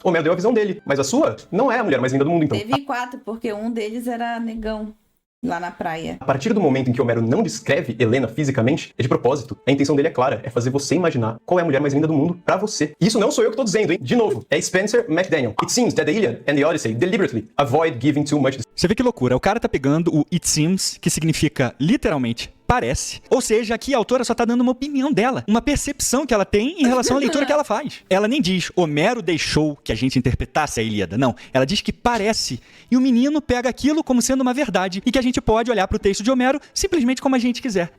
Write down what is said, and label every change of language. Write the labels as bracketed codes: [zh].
[pt] Homero deu a visão dele, mas a sua não é a mulher mais linda do mundo, então. Teve 4, porque um deles era negão. Lá na praia. A partir do momento em que Homero não descreve Helena fisicamente, é de propósito. A intenção dele é clara, é fazer você imaginar qual é a mulher mais linda do mundo pra você. E isso não sou eu que tô dizendo, hein? De novo, é Spencer McDaniel. [en] It seems that the Iliad and the Odyssey deliberately avoid giving too much. [pt] Você vê que loucura, o cara tá pegando o [en] it seems, [pt] que significa literalmente parece. Ou seja, aqui a autora só tá dando uma opinião dela, uma percepção que ela tem em relação à leitura que ela faz. Ela nem diz, Homero deixou que a gente interpretasse a Ilíada. Não, ela diz que parece. E o menino pega aquilo como sendo uma verdade e que a gente pode olhar pro texto de Homero simplesmente como a gente quiser.